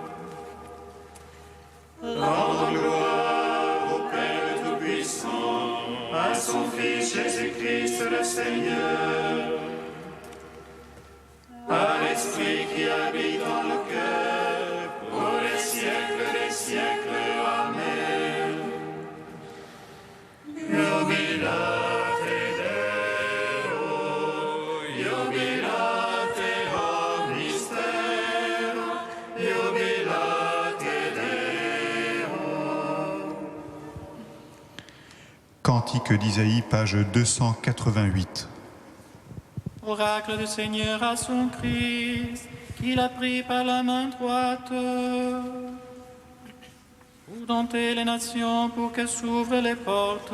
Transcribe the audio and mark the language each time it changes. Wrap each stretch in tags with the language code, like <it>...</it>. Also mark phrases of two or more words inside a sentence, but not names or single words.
<fr>Rendons gloire au Père Tout-Puissant, à son Fils Jésus-Christ le Seigneur, à l'Esprit qui habite dans le cœur, pour les siècles des siècles. Amen.</fr> <la>Jubilate Deo, jubilate omnistero, jubilate Deo.</la> <fr>Cantique d'Isaïe, page 288. Oracle du Seigneur à son Christ, qu'il a pris par la main droite, pour dompter les nations, pour que s'ouvrent les portes.</fr>